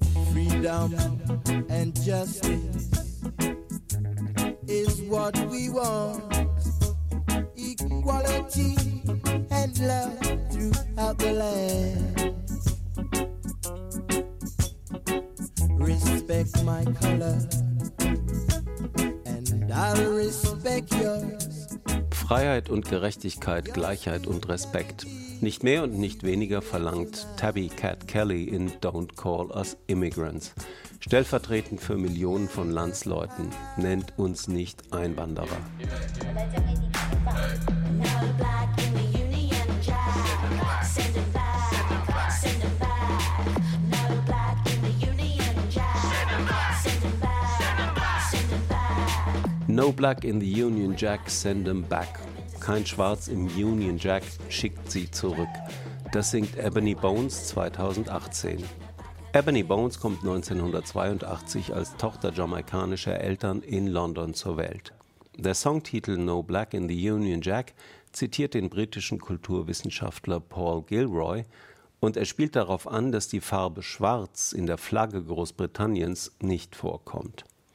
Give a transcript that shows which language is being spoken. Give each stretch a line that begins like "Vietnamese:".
English: Freedom and justice is what we want. Equality and love throughout the land. Respect my color, and I'll respect yours.
German: Freiheit und Gerechtigkeit, Gleichheit und Respekt. Nicht mehr und nicht weniger verlangt Tabby Cat Kelly in Don't Call Us Immigrants. Stellvertretend für Millionen von Landsleuten, nennt uns nicht Einwanderer.
English: No Black in the Union Jack, send them back.
German: Kein Schwarz im Union Jack schickt sie zurück. Das singt Ebony Bones 2018. Ebony Bones kommt 1982 als Tochter jamaikanischer Eltern in London zur Welt. Der Songtitel No Black in the Union Jack zitiert den britischen Kulturwissenschaftler Paul Gilroy und er spielt darauf an, dass die Farbe Schwarz in der Flagge Großbritanniens nicht vorkommt.